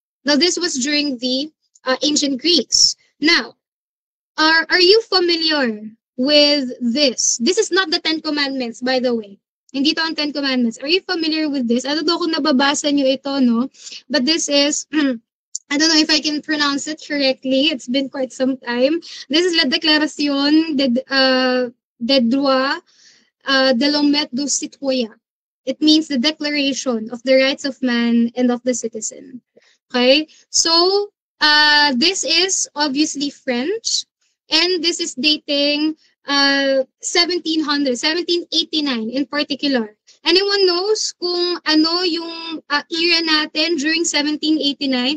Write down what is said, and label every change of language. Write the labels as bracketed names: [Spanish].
[English] Now, this was during the ancient Greeks. Now, are you familiar with this? This is not the Ten Commandments, by the way. [Filipino] Hindi to ang Ten Commandments. [English] Are you familiar with this? I don't know [Filipino] kung nababasa nyo ito, no? [English] But this is, I don't know if I can pronounce it correctly. It's been quite some time. [French] This is La Déclaration des droits de l'homme du citoyen. [English] It means the declaration of the rights of man and of the citizen. Okay? So, this is obviously French, and this is dating 1700, 1789 in particular. Anyone knows [Filipino] kung ano yung era natin [English] during 1789?